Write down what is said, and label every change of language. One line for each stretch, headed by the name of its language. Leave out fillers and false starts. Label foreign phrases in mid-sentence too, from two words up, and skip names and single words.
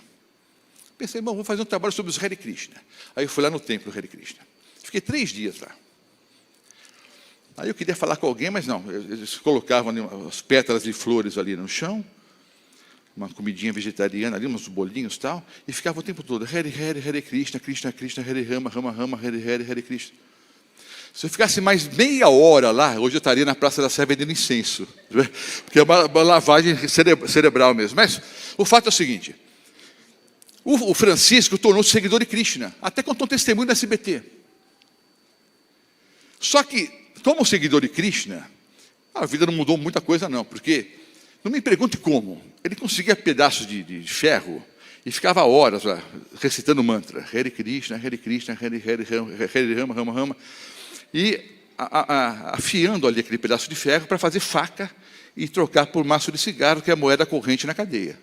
Portuguese: Pensei, bom, vou fazer um trabalho sobre os Hare Krishna. Aí eu fui lá no templo Hare Krishna. Fiquei 3 dias lá. Aí eu queria falar com alguém, mas não. Eles colocavam ali as pétalas de flores ali no chão, uma comidinha vegetariana ali, uns bolinhos e tal, e ficava o tempo todo,
Sanskrit: हरे कृष्ण, कृष्ण कृष्ण, हरे राम, राम राम, हरे कृष्ण.
Portuguese: Se eu ficasse mais meia hora lá, hoje eu estaria na Praça da Sé vendendo incenso. Porque é uma lavagem cerebral mesmo. Mas o fato é o seguinte, o Francisco tornou-se seguidor de Krishna, até contou um testemunho da SBT. Só que, como seguidor de Krishna, a vida não mudou muita coisa não, porque, não me pergunte como, ele conseguia pedaços de ferro e ficava horas lá, recitando mantra,
Sanskrit: हरे कृष्ण, हरे राम, राम राम,
Portuguese: e afiando ali aquele pedaço de ferro para fazer faca e trocar por maço de cigarro, que é a moeda corrente na cadeia.